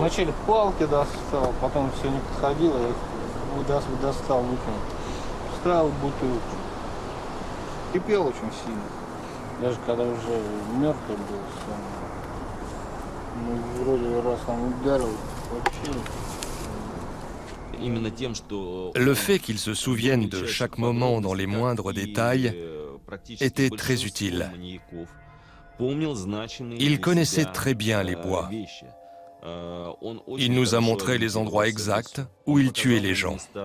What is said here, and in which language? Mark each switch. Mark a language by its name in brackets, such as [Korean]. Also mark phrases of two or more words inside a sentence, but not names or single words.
[Russian] Вначале палки достал, потом все не подходило, я достал, выкинул. Вставил бутылку. Кипел очень сильно. Даже когда уже мертвый был сам. Ну, вроде раз там ударил, вообще. [French] Le fait qu'il se souvienne de chaque moment dans les moindres détails était très utile. Il connaissait très bien les bois. Il nous a montré les endroits exacts où il tuait les gens.